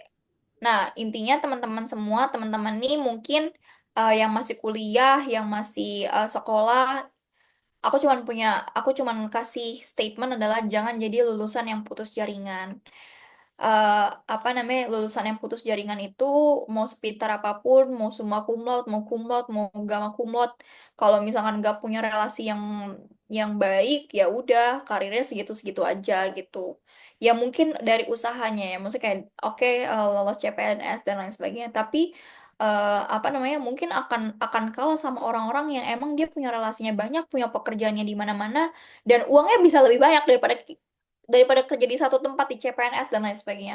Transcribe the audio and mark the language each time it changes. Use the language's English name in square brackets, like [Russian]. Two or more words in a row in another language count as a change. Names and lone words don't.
[Indonesian] Nah, intinya teman-teman semua, teman-teman nih mungkin yang masih kuliah, yang masih sekolah, aku cuman kasih statement adalah jangan jadi lulusan yang putus jaringan. eh Apa namanya, lulusan yang putus jaringan itu mau sepintar apapun, mau [Latin] summa cum laude, [Indonesian] mau [Latin] cum laude, [Indonesian] mau [Latin] gamma cum laude, [Indonesian] kalau misalkan nggak punya relasi yang baik, ya udah karirnya segitu-segitu aja gitu. Ya mungkin dari usahanya ya, maksudnya kayak oke, lolos CPNS dan lain sebagainya, tapi apa namanya, mungkin akan kalah sama orang-orang yang emang dia punya relasinya banyak, punya pekerjaannya di mana-mana, dan uangnya bisa lebih banyak daripada kerja di satu tempat di CPNS dan lain sebagainya.